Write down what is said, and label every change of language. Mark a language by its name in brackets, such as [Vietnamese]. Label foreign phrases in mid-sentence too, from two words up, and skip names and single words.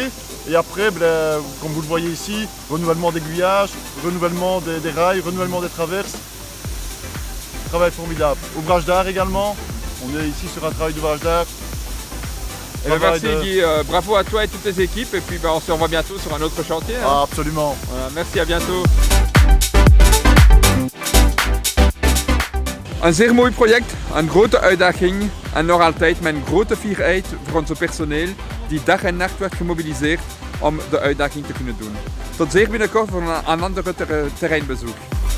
[French] Et après, comme vous le voyez ici, renouvellement d'aiguillage, renouvellement des rails, renouvellement des traverses. Travail formidable. Ouvrage d'art également. On est ici sur un travail d'ouvrage d'art. Merci Guy, bravo à toi et toutes tes équipes. Et puis on se revoit bientôt sur un autre chantier. Ah, absolument. Voilà, merci, à bientôt. [Dutch] Een zeer mooi project, een grote uitdaging en nog altijd met grote fierheid voor ons personeel die dag en nacht werd gemobiliseerd om de uitdaging te kunnen doen. Tot zeer binnenkort voor een ander terreinbezoek.